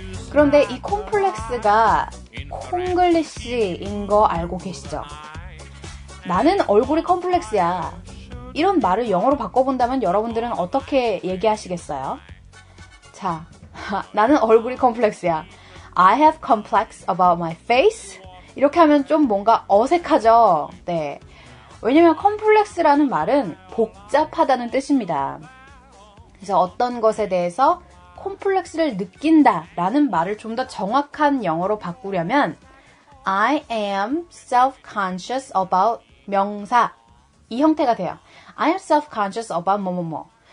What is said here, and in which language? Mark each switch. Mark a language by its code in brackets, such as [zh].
[ko] 그런데 이 콤플렉스가 콩글리시인 거 알고 계시죠? 나는 얼굴이 컴플렉스야. 이런 말을 영어로 바꿔본다면 여러분들은 어떻게 얘기하시겠어요? 자, 나는 얼굴이 컴플렉스야. [en] I have complex about my face. [ko] 이렇게 하면 좀 뭔가 어색하죠? 네. 왜냐면 컴플렉스라는 말은 복잡하다는 뜻입니다. 그래서 어떤 것에 대해서 콤플렉스를 느낀다 라는 말을 좀 더 정확한 영어로 바꾸려면 [en] I am self-conscious about [ko] 명사 이 형태가 돼요. [en] I am self-conscious about 뭐뭐뭐.